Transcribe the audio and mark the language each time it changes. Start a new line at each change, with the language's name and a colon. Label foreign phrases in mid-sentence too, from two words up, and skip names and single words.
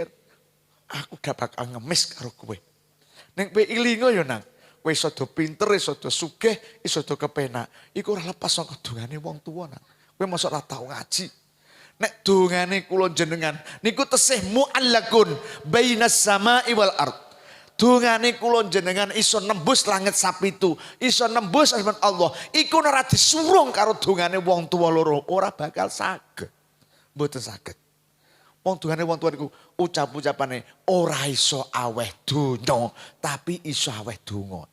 Javanese: Aku gak bakal ngemis karo kowe. Ning kowe ilingo yo nang. Kowe iso do pinter, iso do sugih, iso do kepenak. Iku ora lepas saka dongane wong tuwa nang. Kowe mosok ora tau ngaji. Nek dongane kula jenengan niku tesih
Arabic: معلق بين السماء والأرض.
Javanese: Dongane kula jenengan iso nembus langit sapitu, iso nembus asman Allah. Iku ora disurung karo dongane wong tuwa loro, ora bakal saged. Mboten saged. Wong dongane wong tuwa niku ucap-ucapane ora iso aweh donya, tapi iso aweh donga.